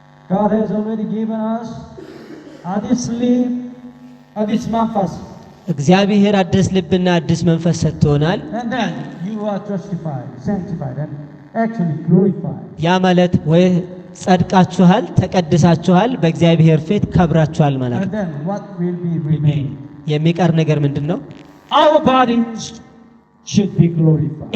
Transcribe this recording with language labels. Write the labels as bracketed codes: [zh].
[en] God has already given us [am] አዲስ ልብ፣ አዲስ መንፈስ። እግዚአብሔር አዲስ ልብና አዲስ መንፈስ ሰጥቶናል። [en] And then you are justified, sanctified and actually glorified. [am] ያ ማለት ወይ ጸድቃችኋል፣ ተቀድሳችኋል፣ በእግዚአብሔር ፊት ከብራችኋል ማለት [en] And [am] ነው። [en] then what will be remain? [am] የሚቀር ነገር ምንድነው? [en] Our bodies should be glorified.